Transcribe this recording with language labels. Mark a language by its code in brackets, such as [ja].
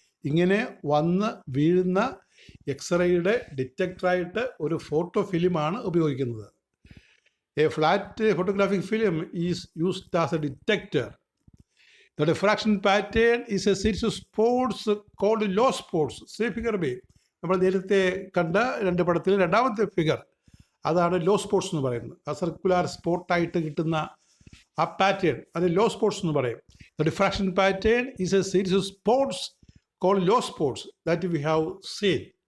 [ml] ഇങ്ങനെ വന്ന് വീഴുന്ന എക്സ്റേയുടെ ഡിറ്റക്ടറായിട്ട് ഒരു ഫോട്ടോ ഫിലിമാണ് ഉപയോഗിക്കുന്നത്. [en] A flat photographic film is used as a detector. The diffraction pattern is a series of spots called law spots. See figure B. [ml] നമ്മൾ നേരത്തെ കണ്ട രണ്ട് പടത്തിൽ രണ്ടാമത്തെ ഫിഗർ, അതാണ് ലോ സ്പോട്ട്സ് എന്ന് പറയുന്നത്. ആ സർക്കുലർ സ്പോട്ടായിട്ട് കിട്ടുന്ന ആ പാറ്റേൺ, അത് ലോ സ്പോട്ട്സ് എന്ന് പറയും. [en] The diffraction pattern is a series of spots called law spots that we have seen.